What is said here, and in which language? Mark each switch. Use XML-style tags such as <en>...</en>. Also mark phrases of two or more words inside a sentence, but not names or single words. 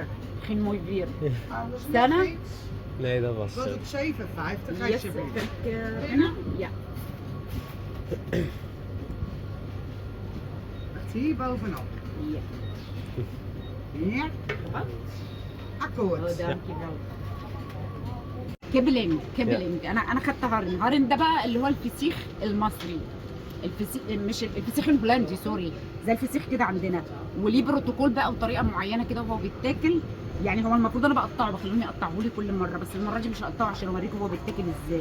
<nl>Geen mooi weer. Sana? Nee, dat was Was zo. het 57 Yes, alsjeblieft? binnen? Ja. Echt hier bovenop. Ja. Ja, Oh, akkoord. dankjewel.</nl> <ar>كبلنج انا خدت هارن ده بقى اللي هو الفسيخ المصري. الفسيخ مش الفسيخ الهولندي، سوري، زي الفسيخ كده عندنا، وليه بروتوكول بقى وطريقه معينه كده وهو بيتاكل. يعني هو المفروض انا بقطعه، بخليهم يقطعوه لي كل مره، بس المره دي مش هقطعه عشان اوريكم هو بيتاكل ازاي.</ar>